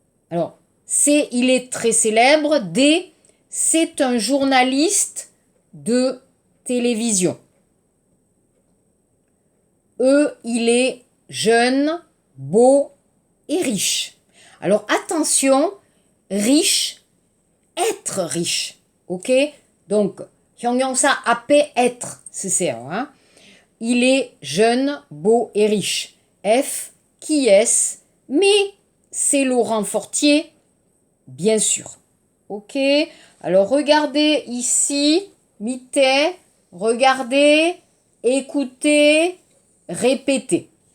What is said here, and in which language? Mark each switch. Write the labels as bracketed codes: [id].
[fr] Alors, C, il est très célèbre. D, c'est un journaliste de télévision. E, il est jeune, beau et riche. Alors attention, riche, être riche. Ok? [ko] Donc, 형용사 앞에 être, 쓰세요. [fr] Hein? Il est jeune, beau et riche. F, qui est-ce? Mais c'est Laurent Fortier, bien sûr. Ok? Alors regardez ici, mite, regardez, écoutez, répétez.